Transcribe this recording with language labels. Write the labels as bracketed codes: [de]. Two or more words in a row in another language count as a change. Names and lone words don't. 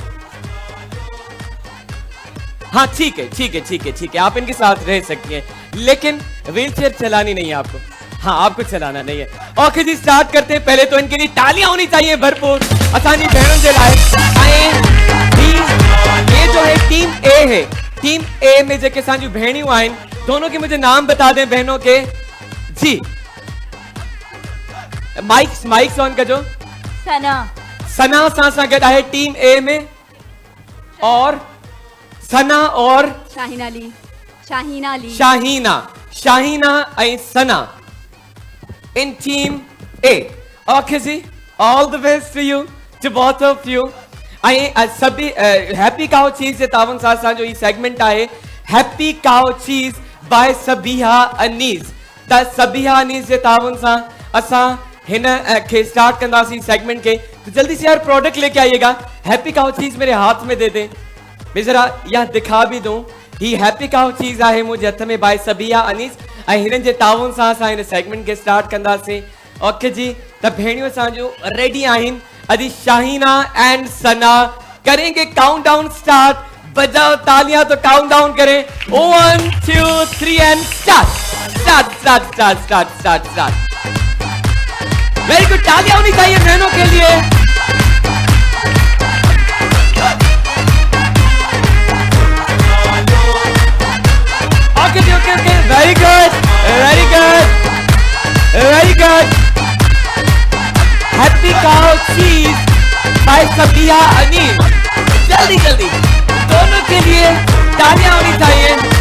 [ur] ہاں ٹھیک ہے آپ انکے ساتھ رہ سکتی ہیں لیکن ویل چیئر چلانی نہیں ہے آپکو ہاں آپکو چلانا نہیں ہے اوکے جی سٹارٹ کرتے ہیں پہلے تو انکے لیے تالیاں ہونی چاہئیں بھرپور اسانی بہنوں کے لائے یہ جو ہے ٹیم اے میں [sd] जेके असांजूं भेणियूं आहिनि [ur] دونوں کے مجھے نام بتا دیں بہنوں کے جی [en] mics on [sd] कजो सना सां गॾु आहे [ur] ٹیم اے میں اور ثنا اور شاہینہ [en] ऐं Sana in Team A okay ji all the best to you to both of you ऐं [sd] सभी हैप्पी काउ चीज़ जे तावन सां असांजो ही सेगमेंट आहे हैप्पी काउ चीज़ बाय सबिहा अनीस त सबिहा अनीस जे तावन सां असां हिन के स्टार्ट कंदासीं सेगमेंट के [ur] تو جلدی سے یار پروڈکٹ لیکے آئیے گا ہیپی کاؤ چیز میرے ہاتھ میں دے دیں میں ذرا یہاں دکھا بھی دوں [sd] ही हैप्पी काउ चीज़ आहे मुझे हथ में बाय सबिहा अनीस ऐं हिननि जे ताउन सां असां हिन सेगमेंट के स्टार्ट कंदासीं ओके जी त भेणियूं असांजूं रेडी आहिनि अॼु शाहीना एंड सना [ur] کریں گے کاؤنٹ ڈاؤن سٹارٹ بجاؤ تالیاں تو کاؤنٹ ڈاؤن کریں 1 2 3 اینڈ [en] start very good [ur] تالیاں ہونی چاہئیں بہنوں کے لیے [en] okay very good [ur] ہیپی کاؤ چیز بائی صبیحہ انیس جلدی دونوں کے لیے تالیاں ہونی چاہئیں